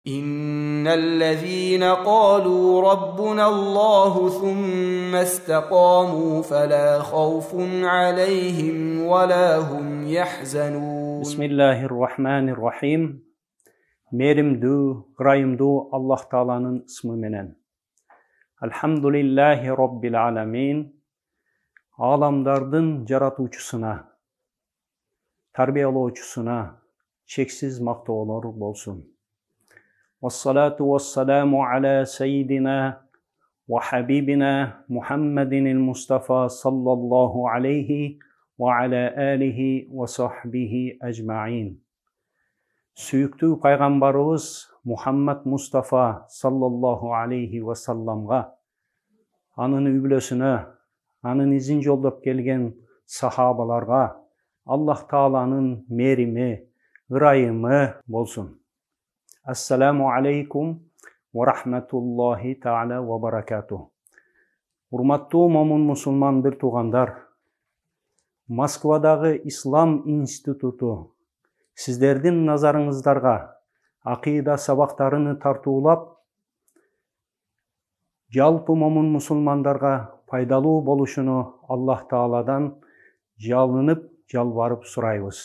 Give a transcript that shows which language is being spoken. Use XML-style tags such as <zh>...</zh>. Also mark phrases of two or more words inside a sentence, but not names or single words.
<ar>إن الذين قالوا ربنا الله ثم استقاموا فلا خوف عليهم ولا هم يحزنون. Bismillahirrahmanirrahim.</ar> <ky>Merimdүү, ырайымдуу Аллах Тааланын ысмы менен.</ky> <ar>الحمد لله رب العالمين.</ar> <ky>Аламдардын жаратуучусуна, тарбиялоочусуна чексиз мактоолор болсун.</ky> <ar>والصلاة والسلام على سيدنا وحبيبنا محمد المصطفى صلى الله عليه وعلى آله وصحبه أجمعين.</ar> <ky>Сүйүктүү пайгамбарыбыз Мухаммад Мустафа</ky> <ar>صلى الله عليه وسلم,</ar> <ky>анын үй-бүлөсүнө, анын изин жолдоп келген сахабаларга Аллах Тааланын мерими, ырайымы болсун.</ky> <ar>السلام عليكم ورحمة الله تعالى وبركاته.</ar> <ky>Урматтуу момун мусулман бир туугандар, Москвадагы Ислам институту сиздердин назарыңыздарга акыйда сабактарыны тартуулап, жалпы момун мусулмандарга пайдалуу болушуну Аллах Тааладан жалынып, жалбарып сурайбыз.</ky>